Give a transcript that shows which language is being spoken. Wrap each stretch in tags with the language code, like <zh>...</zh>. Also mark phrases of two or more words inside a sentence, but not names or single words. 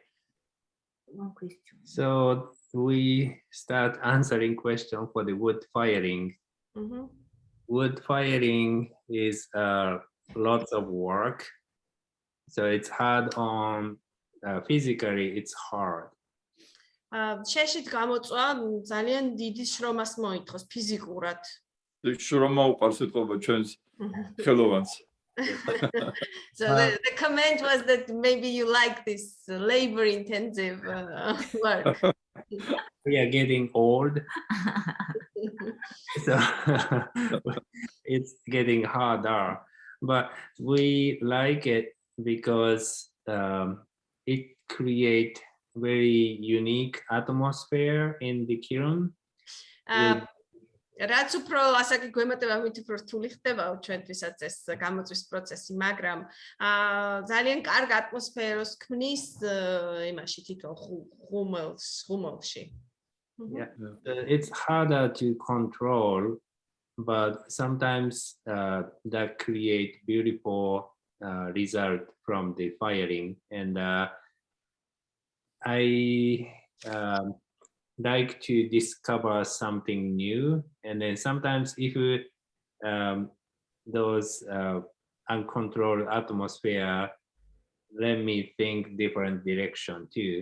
<en>One question. so we start answering question for the wood firing. Wood firing is lots of work, so it's hard on physically, it's hard.</en> <ka>შეშით გამოწვა ძალიან დიდი შრომას მოითხოვს ფიზიკურად. შრომა უყარს ეთყობა ჩვენს ხელოვანს.</ka> <en>So the comment was that maybe you like this labor intensive work. We are getting old, so it's getting harder, but we like it because it creates very unique atmosphere in the kiln.</en> <ka>რაც უფრო ასაკი გვემატება, მით უფრო რთული ხდება ჩვენთვისაც ეს გამოწვის პროცესი, მაგრამ ძალიან კარგ ატმოსფეროს ქმნის იმაში თვითონ ღუმელში.</ka> <en>Yeah, it's harder to control, but sometimes that create beautiful result from the firing, and I like to discover something new, and then sometimes if those uncontrolled atmosphere let me think different direction too.</en>